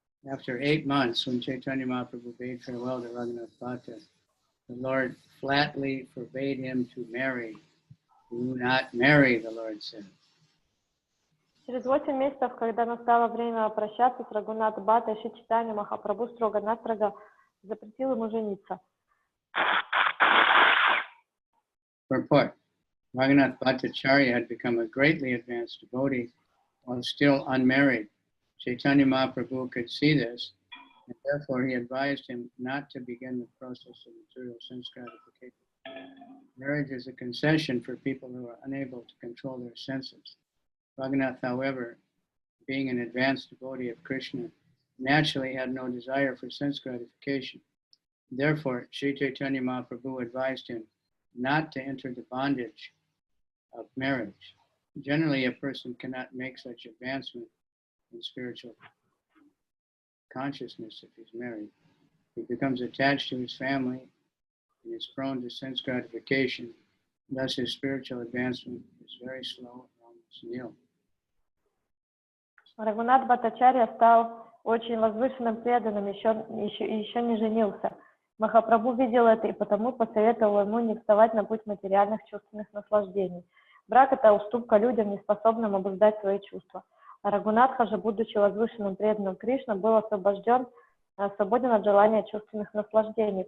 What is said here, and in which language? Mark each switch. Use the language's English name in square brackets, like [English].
[English] After 8 months, when Chaitanya Mahaprabhu bade farewell to Raghunath Bhatta, the Lord flatly forbade him to marry. Do not marry, the Lord said. [Russian] Через 8 месяцев, когда настало время прощаться с Рагхунатом Бхаттой, Шри Чайтанья Махапрабху строго-настрого запретил ему жениться. [English] Purport. Raghunath Bhattacharya had become a greatly advanced devotee while still unmarried. Chaitanya Mahaprabhu could see this, and therefore he advised him not to begin the process of material sense gratification. Marriage is a concession for people who are unable to control their senses. Raghunath, however, being an advanced devotee of Krishna, naturally had no desire for sense gratification. Therefore, Sri Chaitanya Mahaprabhu advised him not to enter the bondage of marriage. Generally, a person cannot make such advancement in spiritual consciousness if he's married. He becomes attached to his family and is prone to sense gratification. Thus, his spiritual advancement is very slow and almost nil. [Russian] Рагхунат Бхаттачарья стал очень возвышенным преданным, еще не женился. Махапрабху видел это и потому посоветовал ему не вставать на путь материальных чувственных наслаждений. Брак – это уступка людям, не способным обуздать свои чувства. А Рагхунатха же, будучи возвышенным преданным Кришна, был свободен от желания чувственных наслаждений.